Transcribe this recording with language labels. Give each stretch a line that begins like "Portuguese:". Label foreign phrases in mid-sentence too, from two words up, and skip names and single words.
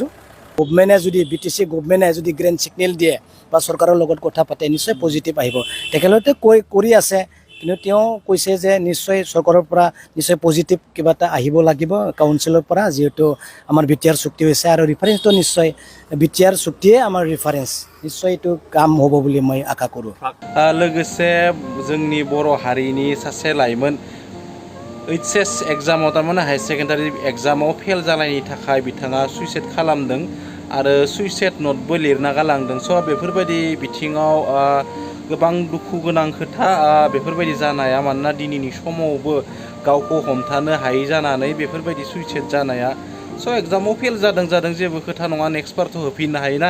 Assamese: গভমেণ্টে যদি BTC গভমেণ্টে যদি
English: green signal
Assamese: দিয়ে বা চৰকাৰৰ লগত কথা পাতে নিশ্চয় পজিটিভ আহিব। তেখেতে কৰি আছে, কিন্তু তেওঁ কৈছে যে নিশ্চয় চৰকাৰৰ পৰা নিশ্চয় পজিটিভ কিবা এটা আহিব লাগিব কাউন্সিলৰ পৰা, যিহেতু আমাৰ বিটিআৰ চুক্তি হৈছে আৰু ৰিফাৰেঞ্চটো নিশ্চয় বিটিআৰ চুক্তিয়ে আমাৰ ৰিফাৰেঞ্চ, নিশ্চয় এইটো কাম হ'ব বুলি মই আশা কৰোঁ।
Bodo: लोगोसे जोंनि बर' हारिनि सासे लाइमोन HS एग्जामाव थारमाने
English: higher secondary
Bodo: एग्जामाव फेल जानायनि थाखाय बिथाङा सुइसाइड खालामदों आरो
English: suicide note
Bodo: लिरना गालांदों। बेफोरबायदि बिथिङाव गोबां दुखु गोनां खोथा बेफोरबायदि जानाया, मानोना दिनैनि समावबो गावखौ हमथानो हायै जानानै बेफोरबायदि सुइसाइड जानाया एग्जामाव फेल जादों जेबो खोथा नङा, नेक्स्ट बारथ' होफिननो हायोना।